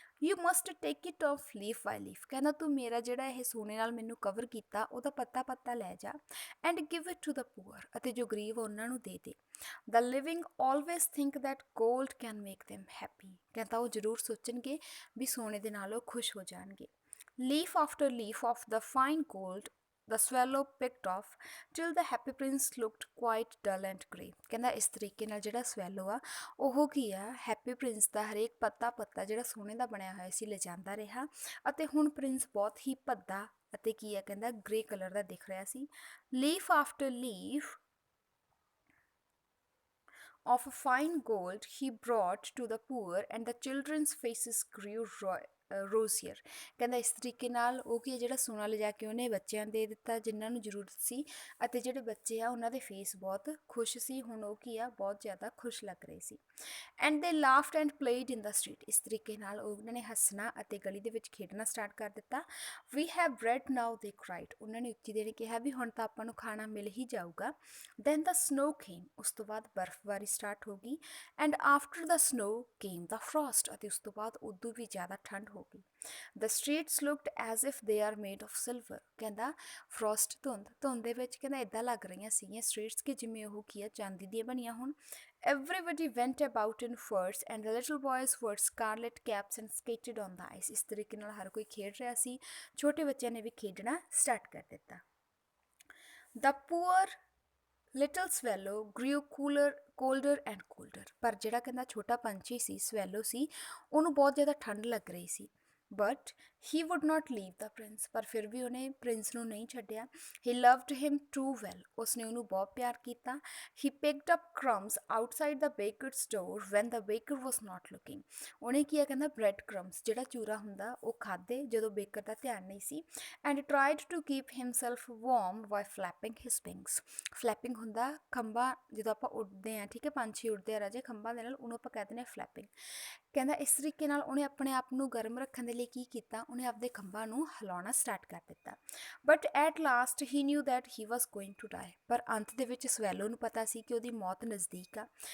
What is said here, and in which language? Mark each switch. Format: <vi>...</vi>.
<en>You must take it off leaf by leaf.</en> <pa>ਕਹਿੰਦਾ ਤੂੰ ਮੇਰਾ ਜਿਹੜਾ ਇਹ ਸੋਨੇ ਨਾਲ ਮੈਨੂੰ ਕਵਰ ਕੀਤਾ ਉਹਦਾ ਪੱਤਾ ਲੈ ਜਾ</pa> <en>and give it to the poor.</en> <pa>ਅਤੇ ਜੋ ਗਰੀਬ ਉਹਨਾਂ ਨੂੰ ਦੇ ਦੇ.</pa> <en>The living always think that gold can make them happy.</en> <pa>ਕਹਿੰਦਾ ਉਹ ਜ਼ਰੂਰ ਸੋਚਣਗੇ ਵੀ ਸੋਨੇ ਦੇ ਨਾਲ ਉਹ ਖੁਸ਼ ਹੋ ਜਾਣਗੇ.</pa> <en>Leaf after leaf of the fine gold the swallow picked off till the happy prince looked quite dull and grey.</en> <pa>ਕਹਿੰਦਾ ਇਸ ਤਰੀਕੇ ਨਾਲ ਜਿਹੜਾ ਸਵੈਲੋ ਆ ਉਹ ਕੀ ਆ ਹੈਪੀ ਪ੍ਰਿੰਸ ਦਾ ਹਰੇਕ ਪੱਤਾ ਜਿਹੜਾ ਸੋਨੇ ਦਾ ਬਣਿਆ ਹੋਇਆ ਸੀ ਲਿਜਾਂਦਾ ਰਿਹਾ ਅਤੇ ਹੁਣ ਪ੍ਰਿੰਸ ਬਹੁਤ ਹੀ ਭੱਦਾ ਅਤੇ ਕੀ ਆ ਕਹਿੰਦਾ ਗ੍ਰੇ ਕਲਰ ਦਾ ਦਿਖ ਰਿਹਾ ਸੀ.</pa> <en>Leaf after leaf of fine gold he brought to the poor and the children's faces grew rosier.</en> <pa>ਕਹਿੰਦਾ ਇਸ ਤਰੀਕੇ ਨਾਲ ਉਹ ਕੀ ਜਿਹੜਾ ਸੋਨਾ ਲਿਜਾ ਕੇ ਉਹਨੇ ਬੱਚਿਆਂ ਦੇ ਦਿੱਤਾ ਜਿਨ੍ਹਾਂ ਨੂੰ ਜ਼ਰੂਰਤ ਸੀ ਅਤੇ ਜਿਹੜੇ ਬੱਚੇ ਆ ਉਹਨਾਂ ਦੇ ਫੇਸ ਬਹੁਤ ਖੁਸ਼ ਸੀ. ਹੁਣ ਉਹ ਕੀ ਆ ਬਹੁਤ ਜ਼ਿਆਦਾ ਖੁਸ਼ ਲੱਗ ਰਹੇ ਸੀ.</pa> <en>And they laughed and played in the street.</en> <pa>ਇਸ ਤਰੀਕੇ ਨਾਲ ਉਹਨਾਂ ਨੇ ਹੱਸਣਾ ਅਤੇ ਗਲੀ ਦੇ ਵਿੱਚ ਖੇਡਣਾ ਸਟਾਰਟ ਕਰ ਦਿੱਤਾ.</pa> <en>We have bread now, they cried.</en> <pa>ਉਹਨਾਂ ਨੇ ਉੱਚੀ ਦੇਰ ਕਿਹਾ ਵੀ ਹੁਣ ਤਾਂ ਆਪਾਂ ਨੂੰ ਖਾਣਾ ਮਿਲ ਹੀ ਜਾਊਗਾ.</pa> <en>Then the snow came.</en> <pa>ਉਸ ਤੋਂ ਬਾਅਦ ਬਰਫ਼ਬਾਰੀ ਸਟਾਰਟ ਹੋ ਗਈ.</pa> <en>And after the snow came the frost.</en> <pa>ਅਤੇ ਉਸ ਤੋਂ ਬਾਅਦ ਉਦੋਂ ਵੀ ਜ਼ਿਆਦਾ ਠੰਡ ਹੋ ਗਈ.</pa> <en>The streets looked as if they are made of silver.</en> <pa>ਕਹਿੰਦਾ ਫਰੋਸਟ ਧੁੰਦ ਦੇ ਵਿੱਚ ਕਹਿੰਦਾ ਇਦਾਂ ਲੱਗ ਰਹੀਆਂ ਸੀਗੀਆਂ ਸਟਰੀਟਸ ਕਿ ਜਿਵੇਂ ਉਹ ਕੀ ਆ ਚਾਂਦੀ ਦੀਆਂ ਬਣੀਆਂ ਹੋਣ.</pa> <en>Everybody went about in furs and the little boys wore scarlet caps and skated on the ice.</en> <pa>ਇਸ ਤਰੀਕੇ ਨਾਲ ਹਰ ਕੋਈ ਖੇਡ ਰਿਹਾ ਸੀ. ਛੋਟੇ ਬੱਚਿਆਂ ਨੇ ਵੀ ਖੇਡਣਾ ਸਟਾਰਟ ਕਰ ਦਿੱਤਾ.</pa> <en>The poor little swallow grew colder and colder.</en> <pa>ਪਰ ਜਿਹੜਾ ਕਹਿੰਦਾ ਛੋਟਾ ਪੰਛੀ ਸੀ ਸਵੈਲੋ ਸੀ ਉਹਨੂੰ ਬਹੁਤ ਜ਼ਿਆਦਾ ਠੰਡ ਲੱਗ ਰਹੀ ਸੀ.</pa> <en>But he would not leave the prince.</en> <pa>ਪਰ ਫਿਰ ਵੀ ਉਹਨੇ ਪ੍ਰਿੰਸ ਨੂੰ ਨਹੀਂ ਛੱਡਿਆ.</pa> <en>He loved him too well.</en> <pa>ਉਸਨੇ ਉਹਨੂੰ ਬਹੁਤ ਪਿਆਰ ਕੀਤਾ.</pa> <en>He picked up crumbs outside the baker's door when the baker was not looking.</en> <pa>ਉਹਨੇ ਕੀ ਕਹਿੰਦਾ bread crumbs ਜਿਹੜਾ ਚੂਰਾ ਹੁੰਦਾ ਉਹ ਖਾਦੇ ਜਦੋਂ ਬੇਕਰ ਦਾ ਧਿਆਨ ਨਹੀਂ ਸੀ.</pa> <en>And tried to keep himself warm by flapping his wings.</en> <pa>Flapping ਹੁੰਦਾ ਖੰਭਾਂ ਜਦੋਂ ਆਪਾਂ ਉੱਡਦੇ ਆ ਠੀਕ ਹੈ ਪੰਛੀ ਉੱਡਦੇ ਆ ਰਾਜੇ ਖੰਭਾਂ ਦੇ ਨਾਲ ਉਹਨੂੰ ਆਪਾਂ ਕਹਿੰਦੇ ਨੇ flapping. ਕਹਿੰਦਾ ਇਸ ਤਰੀਕੇ ਨਾਲ ਉਹਨੇ ਆਪਣੇ ਆਪ ਨੂੰ ਗਰਮ ਰੱਖਣ ਦੇ ਲਈ ਕੀ ਕੀਤਾ, ਉਹਨੇ ਆਪਦੇ ਖੰਭਾਂ ਨੂੰ ਹਿਲਾਉਣਾ ਸਟਾਰਟ ਕਰ ਦਿੱਤਾ।</pa> <en>but at last he knew that he was going to die,</en> <pa>ਪਰ ਅੰਤ ਦੇ ਵਿੱਚ ਸਵੈਲੋ ਨੂੰ ਪਤਾ ਸੀ ਕਿ ਉਹਦੀ ਮੌਤ ਨਜ਼ਦੀਕ ਆ।</pa>